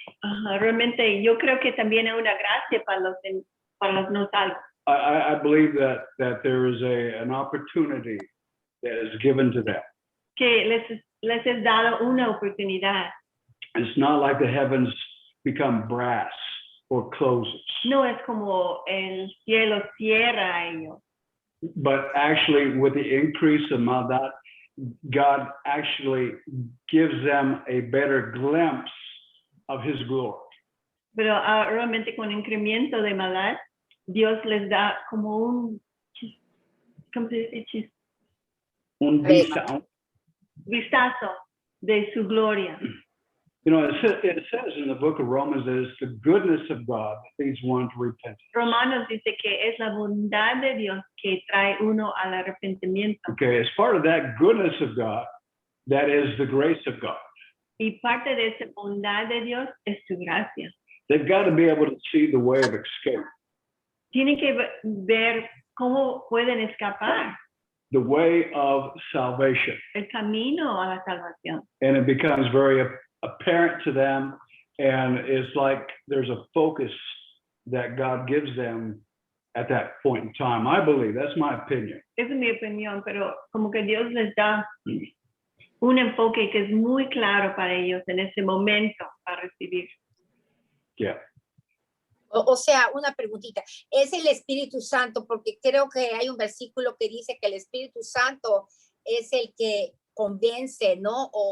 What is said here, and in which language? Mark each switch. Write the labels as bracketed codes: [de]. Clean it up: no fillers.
[es] Ajá, realmente yo creo que también hay una gracia para los no salvos. [en] I believe that there is an opportunity that is given to them. [es] Que les es dado una oportunidad. [en] It's not like the heavens become brass or closes, [es] No es como el cielo cierra a ellos, [en] but actually with the increase of Maldad, God actually gives them a better glimpse of his glory. [es] Pero realmente con incremento de maldad, Dios les da como un, ¿cómo se dice? Un Vistazo de su gloria. [en] You know, it says in the book of Romans that it's the goodness of God that leads one to repentance. [es] Romanos dice que es la bondad de Dios que trae uno al arrepentimiento. [en] Okay, as part of that goodness of God, that is the grace of God. [es] Y parte de esa bondad de Dios es su gracia. [en] They've got to be able to see the way of escape, [es] Tienen que ver cómo pueden escapar [en] the way of salvation. [es] el camino a la salvación. [en] And it becomes very apparent to them. And it's like there's a focus that God gives them at that point in time. I believe, that's my opinion. [es] Esa es mi opinión, pero como que Dios les da un enfoque que es muy claro para ellos en ese momento para recibir. [en] Yeah. [es] O sea, una preguntita. ¿Es el Espíritu Santo? Porque creo que hay un versículo que dice que el Espíritu Santo es el que convence, ¿no?